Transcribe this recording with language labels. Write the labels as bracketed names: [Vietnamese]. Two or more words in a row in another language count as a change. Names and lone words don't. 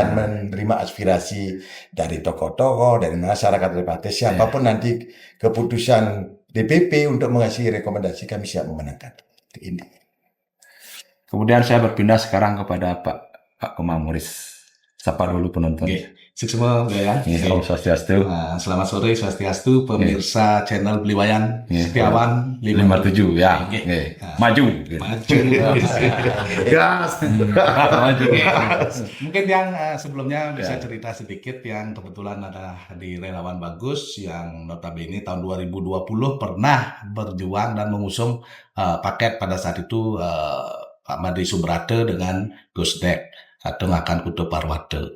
[Indonesian] dan menerima aspirasi dari tokoh-tokoh, dari masyarakat Ternate. Siapapun nanti keputusan DPP untuk mengasih rekomendasi, kami siap memenangkan. Ini. Kemudian saya berpindah sekarang kepada Pak Komamuris. Sapa dulu penonton. Oke, semua ya. [Balinese] Om Swastiastu. [Indonesian] Selamat sore Swastiastu, pemirsa channel Beliwayan Setiawan 57 ya. Oke. Oke. Maju. Maju. Gas. Maju. Mungkin yang sebelumnya bisa cerita sedikit yang kebetulan ada di Relawan Bagus yang notabene tahun 2020 pernah berjuang dan mengusung paket pada saat itu Pak Madri Subrate dengan Gusdek atau Ngakan Kuto Parwate.